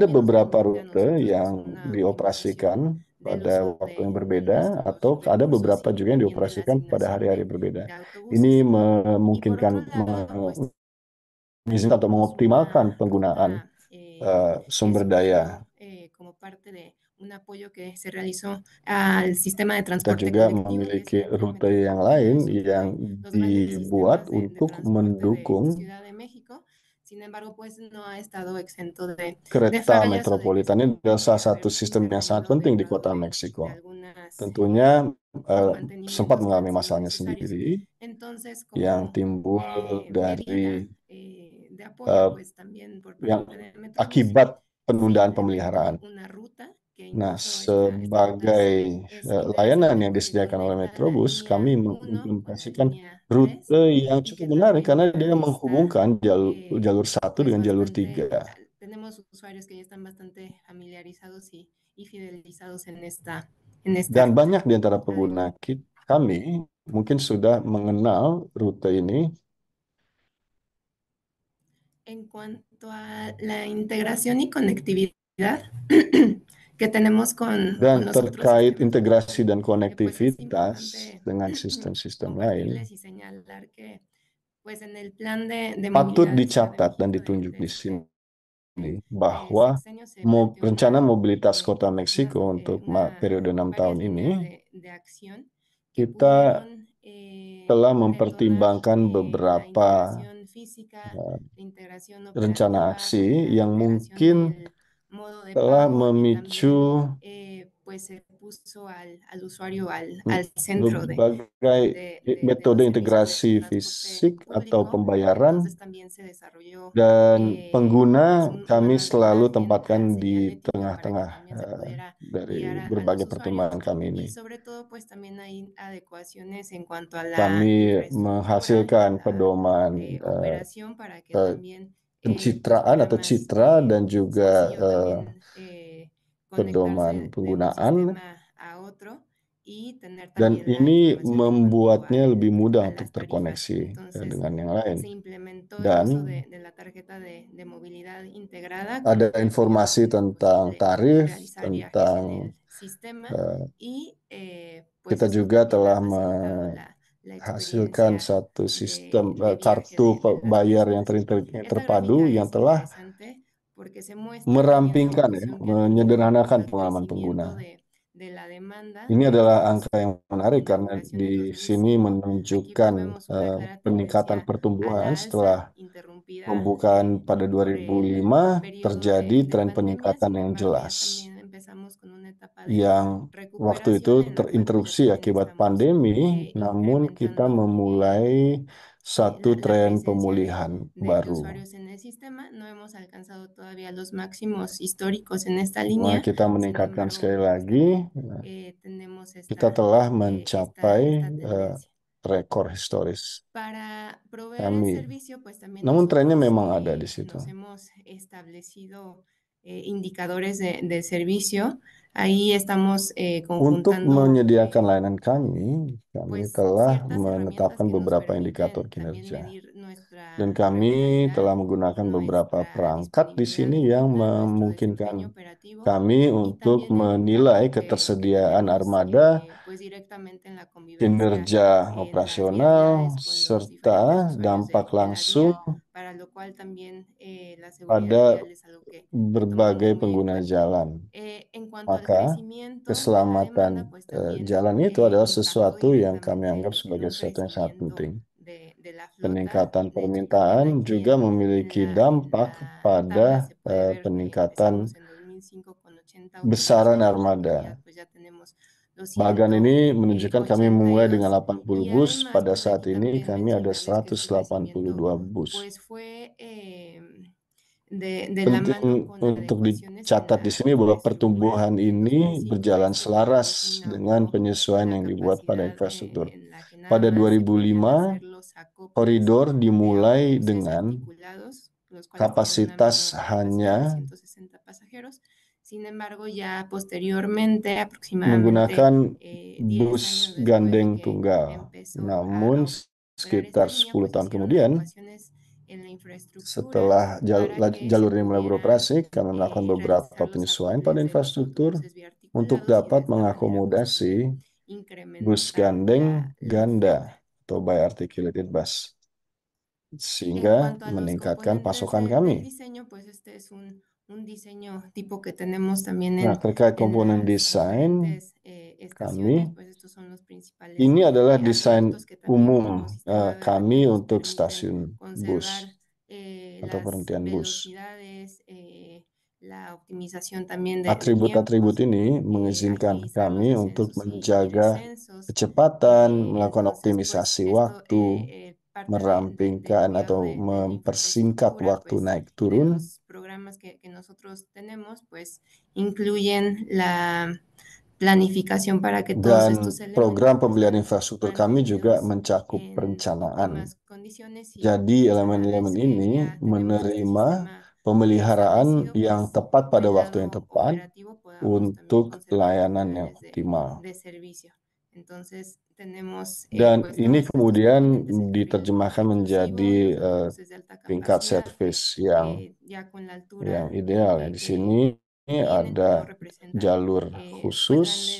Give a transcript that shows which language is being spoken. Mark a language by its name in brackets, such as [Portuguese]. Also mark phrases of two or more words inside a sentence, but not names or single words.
[Spanish] también nos [Indonesian] beberapa [Spanish] permite a [Indonesian] rute [Spanish] nosotros pues, [Indonesian] yang [Spanish] una [Indonesian] dioperasikan [Spanish] optimización del [Indonesian] pada [Spanish] uso [Indonesian] waktu yang [Spanish] de [Indonesian] berbeda, atau [Spanish] nuestros [Indonesian] ada [Spanish] recursos [Indonesian] beberapa [Spanish] y [Indonesian] juga yang [Spanish] también de la [Indonesian] dioperasikan pada [Spanish] asignación [Indonesian] hari-hari berbeda. [Spanish] de [Indonesian] Ini [Spanish] autobuses. Y por [Indonesian] memungkinkan [Spanish] otro lado, pues [Indonesian] mengizinkan atau mengoptimalkan [Spanish] una [Indonesian] penggunaan [Spanish] ruta que [Indonesian] sumber daya. [Spanish] surgió como parte de un apoyo que se realizó al sistema de [Indonesian] Kita [Spanish] transporte [Indonesian] juga [Spanish] colectivo, que es [Indonesian] memiliki [Spanish] el [Indonesian] rute [Spanish] Metro. [Indonesian] yang [Spanish] Y [Indonesian] lain [Spanish] nosotros [Indonesian] yang [Spanish] de los grandes [Indonesian] dibuat [Spanish] sistemas de [Indonesian] untuk [Spanish] transporte de mendukung Ciudad de México. Sin embargo, pues no ha estado exento de [Indonesian] kereta [Spanish] fallas o de que [Indonesian] metropolitan. [Spanish] se [Indonesian] Ini adalah salah [Spanish] puede [Indonesian] satu [Spanish] haber [Indonesian] sistem yang sangat [Spanish] intervenido [Indonesian] penting di [Spanish] derivado [Indonesian] kota [Spanish] de [Indonesian] Meksiko. [Spanish] algunas [Indonesian] Tentunya sempat [Spanish] mantenimientos que han [Indonesian] mengalami [Spanish] sido [Indonesian] masalahnya [Spanish] necesarios. [Indonesian] sendiri [Spanish] Entonces, [Indonesian] yang [Spanish] como [Indonesian] timbul dari [Spanish] medida de apoyo, eh, pues también por [Indonesian] yang [Spanish] parte de Metrobús [Indonesian] akibat [Spanish] se [Indonesian] penundaan [Spanish] implementó [Indonesian] pemeliharaan. [Spanish] una ruta que [Indonesian] Nah, [Spanish] incluso esta ruta [Indonesian] sebagai [Spanish] es [Indonesian] layanan [Spanish] interesante [Indonesian] yang [Spanish] porque [Indonesian] disediakan oleh [Spanish] conecta la [Indonesian] Metrobus, [Spanish] línea [Indonesian] kami [Spanish] 1 con la [Indonesian] mengimplementasikan [Spanish] línea 3 [Indonesian] rute yang [Spanish] y [Indonesian] cukup [Spanish] que [Indonesian] menarik [Spanish] también [Indonesian] karena [Spanish] ya [Indonesian] dia [Spanish] está [Indonesian] menghubungkan jalur 1 [Spanish] pues [Indonesian] dengan jalur [Spanish] bastante, [Indonesian] 3. [Spanish] tenemos usuarios que ya están bastante familiarizados y fidelizados en esta [Indonesian] Dan [Spanish] ruta. [Indonesian] banyak di antara pengguna kami mungkin sudah mengenal rute ini. [Spanish] En cuanto a la integración y conectividad que tenemos [Indonesian] Dan [Spanish] con los otros [Indonesian] terkait [Spanish] sistemas, [Indonesian] integrasi dan [Spanish] pues es [Indonesian] konektivitas [Spanish] importante [Indonesian] dengan sistem-sistem lain, [Spanish] compartirles y señalar que pues en el plan de [Indonesian] patut [Spanish] movilidad de Ciudad de [Indonesian] dicatat dan [Spanish] México [Indonesian] ditunjuk [Spanish] de [Indonesian] di [Spanish] este [Indonesian] sini bahwa [Spanish] sexenio se planteó [Indonesian] rencana mobilitas kota Meksiko untuk [Spanish] una, [Indonesian] periode 6 tahun [Spanish] varias [Indonesian] ini, [Spanish] líneas de acción que [Indonesian] kita [Spanish] pudieron [Indonesian] telah [Spanish] detonar [Indonesian] mempertimbangkan [Spanish] la [Indonesian] beberapa [Spanish] integración física, la integración [Indonesian] rencana [Spanish] operativa, [Indonesian] aksi [Spanish] la [Indonesian] yang [Spanish] integración [Indonesian] mungkin [Spanish] del modo de [Indonesian] telah [Spanish] pago y [Indonesian] memicu [Spanish] también pues se puso al usuario al centro [Indonesian] berbagai metode [Spanish] los servicios [Indonesian] integrasi [Spanish] de transporte [Indonesian] fisik atau [Spanish] público. [Indonesian] pembayaran, [Spanish] Entonces también se desarrolló [Indonesian] dan [Spanish] pues [Indonesian] pengguna kami [Spanish] una [Indonesian] selalu [Spanish] ruta en [Indonesian] tempatkan di [Spanish] señalética para que [Indonesian] tengah-tengah [Spanish] también se pudiera [Indonesian] dari [Spanish] guiar a [Indonesian] berbagai [Spanish] los [Indonesian] pertimbangan [Spanish] usuarios [Indonesian] kami ini. [Spanish] y sobre todo pues también hay adecuaciones en cuanto a la [Indonesian] Kami [Spanish] infraestructura y [Indonesian] menghasilkan [Spanish] la [Indonesian] pedoman [Spanish] operación para que eh, también pues [Indonesian] pencitraan [Spanish] fuera [Indonesian] atau [Spanish] más [Indonesian] citra dan juga [Spanish] sencillo también [Indonesian] pedoman [Spanish] conectarse de un [Indonesian] penggunaan, [Spanish] sistema a otro y tener [Indonesian] dan [Spanish] también la [Indonesian] ini [Spanish] información en cuanto [Indonesian] membuatnya lebih mudah [Spanish] a [Indonesian] untuk [Spanish] las tarifas. [Indonesian] terkoneksi [Spanish] Entonces [Indonesian] dengan yang lain. [Spanish] se implementó el [Indonesian] Dan [Spanish] uso de la tarjeta de movilidad integrada [Indonesian] ada [Spanish] con el fin de [Indonesian] informasi [Spanish] hacer [Indonesian] tentang [Spanish] posible [Indonesian] tarif, [Spanish] realizar viajes [Indonesian] tentang [Spanish] en el sistema y pues [Indonesian] kita [Spanish] eso [Indonesian] juga [Spanish] también ha [Indonesian] telah [Spanish] facilitado la [Indonesian] menghasilkan [Spanish] experiencia [Indonesian] satu sistem [Spanish] de viaje [Indonesian] kartu [Spanish] de las [Indonesian] bayar yang [Spanish] personas. Esta [Indonesian] terpadu [Spanish] gráfica [Indonesian] yang [Spanish] es [Indonesian] telah [Spanish] interesante porque se muestra también la [Indonesian] merampingkan, [Spanish] evolución que ha tenido [Indonesian] menyederhanakan [Spanish] el [Indonesian] pengalaman [Spanish] crecimiento [Indonesian] pengguna. [Spanish] de la demanda [Indonesian] Ini [Spanish] desde [Indonesian] adalah [Spanish] sus [Indonesian] angka yang menarik karena [Spanish] inauguraciones [Indonesian] di sini [Spanish] 2005. Aquí pues [Indonesian] menunjukkan [Spanish] vemos una clara [Indonesian] peningkatan [Spanish] tendencia a [Indonesian] pertumbuhan [Spanish] la [Indonesian] setelah [Spanish] alza interrumpida [Indonesian] pembukaan pada [Spanish] por el [Indonesian] 2005 [Spanish] periodo [Indonesian] terjadi [Spanish] de [Indonesian] tren [Spanish] pandemia. [Indonesian] peningkatan [Spanish] Sin [Indonesian] yang [Spanish] embargo, ya [Indonesian] jelas [Spanish] también empezamos con una etapa de [Indonesian] yang waktu itu [Spanish] recuperación en la cual pues ya [Indonesian] terinterupsi [Spanish] también [Indonesian] akibat [Spanish] estamos [Indonesian] pandemi, namun kita [Spanish] incrementando [Indonesian] memulai satu [Spanish] la [Indonesian] tren [Spanish] presencia [Indonesian] pemulihan [Spanish] de [Indonesian] baru. [Spanish] usuarios en el sistema. No hemos alcanzado todavía los máximos históricos en esta [Indonesian] Nah, [Spanish] línea. [Indonesian] kita [Spanish] Sin [Indonesian] meningkatkan [Spanish] embargo, [Indonesian] sekali [Spanish] pues [Indonesian] lagi, [Spanish] también tenemos [Indonesian] kita telah mencapai [Spanish] esta tendencia. [Indonesian] rekor historis [Spanish] Para proveer el [Indonesian] kami. [Spanish] servicio, pues también [Indonesian] Namun trennya [Spanish] nosotros [Indonesian] memang ada di situ. [Spanish] nos hemos establecido indicadores de servicio. Ahí estamos [Indonesian] Untuk [Spanish] conjuntando [Indonesian] menyediakan layanan kami [Spanish] pues [Indonesian] telah [Spanish] ciertas herramientas [Indonesian] menetapkan [Spanish] que nos [Indonesian] beberapa indikator [Spanish] permiten también [Indonesian] kinerja. [Spanish] medir nuestra [Indonesian] Dan kami telah [Spanish] regularidad, [Indonesian] menggunakan beberapa [Spanish] nuestra [Indonesian] perangkat di [Spanish] disponibilidad [Indonesian] sini yang [Spanish] digital, nuestro [Indonesian] memungkinkan [Spanish] desempeño operativo [Indonesian] kami [Spanish] y [Indonesian] untuk [Spanish] también el [Indonesian] menilai [Spanish] impacto que [Indonesian] ketersediaan [Spanish] tenemos [Indonesian] armada, [Spanish] pues directamente en la convivencia [Indonesian] kinerja [Spanish] en las [Indonesian] operasional, [Spanish] vialidades con los diferentes [Indonesian] serta [Spanish] usuarios [Indonesian] dampak [Spanish] de la [Indonesian] langsung [Spanish] vía, para lo cual también la seguridad [Indonesian] pada [Spanish] vial es algo que [Indonesian] berbagai [Spanish] tomamos muy en [Indonesian] pengguna [Spanish] cuenta. [Indonesian] jalan. [Spanish] En cuanto al [Indonesian] Maka [Spanish] crecimiento de la demanda, [Indonesian] keselamatan [Spanish] pues también [Indonesian] jalan itu adalah [Spanish] impactó [Indonesian] sesuatu yang kami [Spanish] directamente [Indonesian] anggap [Spanish] en [Indonesian] sebagai [Spanish] un [Indonesian] sesuatu yang sangat [Spanish] crecimiento [Indonesian] penting. [Spanish] de la flota. [Indonesian] Peningkatan [Spanish] De hecho, también [Indonesian] permintaan [Spanish] aquí [Indonesian] juga [Spanish] en [Indonesian] memiliki [Spanish] en [Indonesian] dampak [Spanish] la tabla [Indonesian] pada [Spanish] se puede ver que [Indonesian] peningkatan [Spanish] empezamos en 2005 con 80 [Indonesian] besaran [Spanish] autovehículos, en la [Indonesian] armada. [Spanish] actualidad pues ya tenemos [Indonesian] Bagan ini menunjukkan kami mulai dengan [Spanish] 282 [Indonesian] 80 [Spanish] y [Indonesian] bus, [Spanish] además [Indonesian] pada [Spanish] pues [Indonesian] saat [Spanish] aquí [Indonesian] ini [Spanish] también [Indonesian] kami ada [Spanish] mencionarles que este crecimiento [Indonesian] 182 bus. [Spanish] pues fue de la [Indonesian] Penting [Spanish] mano con [Indonesian] untuk [Spanish] adecuaciones en [Indonesian] dicatat di [Spanish] la [Indonesian] sini bahwa [Spanish] infraestructura [Indonesian] pertumbuhan [Spanish] en [Indonesian] ini [Spanish] 2005 [Indonesian] berjalan [Spanish] eso ya se [Indonesian] selaras dengan [Spanish] inauguró [Indonesian] penyesuaian [Spanish] la [Indonesian] yang dibuat pada [Spanish] capacidad [Indonesian] infrastruktur. [Spanish] en la que nada [Indonesian] Pada [Spanish] más se podían [Indonesian] 2005, [Spanish] hacer los acoples [Indonesian] koridor [Spanish] de [Indonesian] dimulai [Spanish] autobuses [Indonesian] dengan [Spanish] articulados, los cuales tenían una [Indonesian] kapasitas [Spanish] menor capacidad de [Indonesian] hanya [Spanish] 160 pasajeros. Sin embargo, ya posteriormente, aproximadamente [Indonesian] menggunakan [Spanish] 10 [Indonesian] bus [Spanish] años después de [Indonesian] gandeng [Spanish] que [Indonesian] tunggal. [Spanish] empezó [Indonesian] Namun [Spanish] a operar esta [Indonesian] sekitar [Spanish] línea, [Indonesian] 10 [Spanish] pues se [Indonesian] tahun [Spanish] hicieron [Indonesian] kemudian, [Spanish] adecuaciones en la infraestructura [Indonesian] setelah [Spanish] para que se [Indonesian] jalur ini mulai [Spanish] pudieran [Indonesian] beroperasi, kami melakukan beberapa [Spanish] realizar los [Indonesian] penyesuaian pada [Spanish] acoples de los [Indonesian] infrastruktur [Spanish] autobuses [Indonesian] untuk [Spanish] biarticulados y de [Indonesian] dapat [Spanish] esta manera pues también [Indonesian] mengakomodasi bus [Spanish] incrementar [Indonesian] gandeng [Spanish] la flota. [Indonesian] ganda atau [English] bi-articulated bus, [Spanish] En [Indonesian] sehingga [Spanish] cuanto a los [Indonesian] meningkatkan [Spanish] componentes [Indonesian] pasokan [Spanish] del [Indonesian] kami. [Spanish] diseño, pues este es un diseño tipo que tenemos también [Indonesian] Nah, terkait [Spanish] en [Indonesian] komponen [Spanish] las [Indonesian] desain, [Spanish] diferentes estaciones, [Indonesian] kami [Spanish] pues estos son los principales [Indonesian] ini adalah desain [Spanish] atributos que también como [Indonesian] umum [Spanish] sistema de [Indonesian] kami [Spanish] verdad nos [Indonesian] untuk [Spanish] permiten [Indonesian] stasiun bus [Spanish] conservar [Indonesian] atau [Spanish] las [Indonesian] penghentian bus. [Spanish] velocidades, la optimización también de [Indonesian] Atribut-atribut [Spanish] tiempos, [Indonesian] ini mengizinkan [Spanish] agilizar los [Indonesian] kami untuk [Spanish] ascensos y [Indonesian] menjaga [Spanish] descensos. [Indonesian] kecepatan, melakukan [Spanish] Entonces, pues [Indonesian] optimisasi [Spanish] esto [Indonesian] waktu, [Spanish] parte del [Indonesian] merampingkan [Spanish] cuidado [Indonesian] atau [Spanish] de la [Indonesian] mempersingkat [Spanish] infraestructura, [Indonesian] waktu [Spanish] pues [Indonesian] naik [Spanish] de [Indonesian] turun. [Spanish] los programas que nosotros tenemos, pues incluyen la planificación para que todos [Indonesian] Dan [Spanish] estos [Indonesian] program [Spanish] elementos pues [Indonesian] pembelian [Spanish] sean [Indonesian] infrastruktur kami juga [Spanish] mantenidos [Indonesian] mencakup [Spanish] en [Indonesian] perencanaan. [Spanish] óptimas condiciones [Indonesian] Jadi [Spanish] y a la [Indonesian] elemen-elemen [Spanish] vez [Indonesian] ini [Spanish] ya tenemos este [Indonesian] menerima [Spanish] sistema [Indonesian] pemeliharaan [Spanish] establecido, [Indonesian] yang [Spanish] pues [Indonesian] tepat pada [Spanish] del [Indonesian] waktu yang [Spanish] lado [Indonesian] tepat [Spanish] operativo podamos también [Indonesian] untuk [Spanish] conservar los [Indonesian] layanan yang [Spanish] niveles [Indonesian] optimal. [Spanish] de servicio. Entonces tenemos [Indonesian] Dan [Spanish] pues [Indonesian] ini [Spanish] todos estos [Indonesian] kemudian [Spanish] componentes, el carril [Indonesian] diterjemahkan [Spanish] inclusivo, [Indonesian] menjadi [Spanish] los autobuses de alta [Indonesian] tingkat [Spanish] capacidad que [Indonesian] servis yang [Spanish] ya con la [Indonesian] yang [Spanish] altura [Indonesian] ideal ya. Di sini [Spanish] tienen, no [Indonesian] ada [Spanish] representan [Indonesian] jalur [Spanish] pues grandes